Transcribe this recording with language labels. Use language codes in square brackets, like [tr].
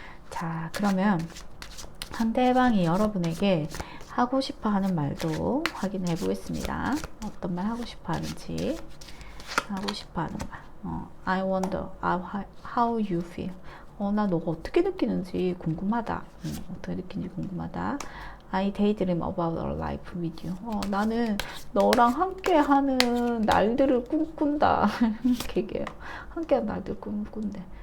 [ko] 자, 그러면 상대방이 여러분에게 하고 싶어 하는 말도 확인해 보겠습니다. 어떤 말 하고 싶어 하는지. 하고 싶어 하는 말. [en] I wonder how you feel. [ko] 나 너가 어떻게 느끼는지 궁금하다. 어떻게 느끼는지 궁금하다. [en] I daydream about our life with you. [ko] 나는 너랑 함께 하는 날들을 꿈꾼다. 이렇게 얘기해요. 함께 하는 날들을 꿈꾼대.